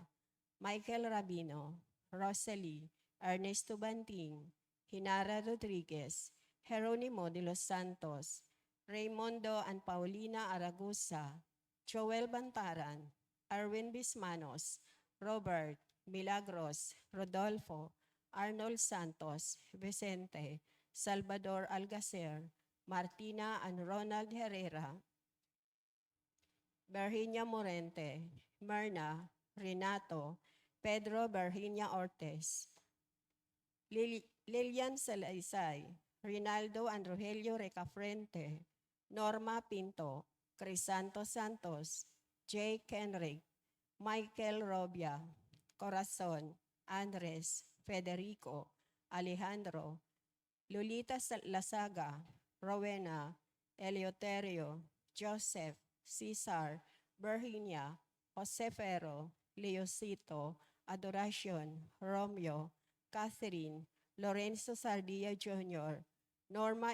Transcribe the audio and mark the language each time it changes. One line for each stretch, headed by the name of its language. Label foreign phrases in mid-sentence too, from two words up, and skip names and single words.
English: Michael Rabino, Rosalie, Ernesto Banting, Hinara Rodriguez, Jeronimo de los Santos, Raimundo and Paulina Aragusa, Joel Bantaran, Arwin Bismanos, Robert, Milagros, Rodolfo, Arnold Santos, Vicente, Salvador Algacer, Martina and Ronald Herrera, Virginia Morente, Myrna, Renato, Pedro Virginia Ortiz, Lilian Salaysay, Rinaldo and Rogelio Recafrente, Norma Pinto, Crisanto Santos, Jake Henrik, Michael Robia, Corazon, Andres, Federico, Alejandro, Lolita Lasaga, Rowena, Eleuterio, Joseph, Cesar, Virginia, Jose Ferro, Leosito, Adoracion, Romeo, Catherine, Lorenzo Sardia Jr., Norma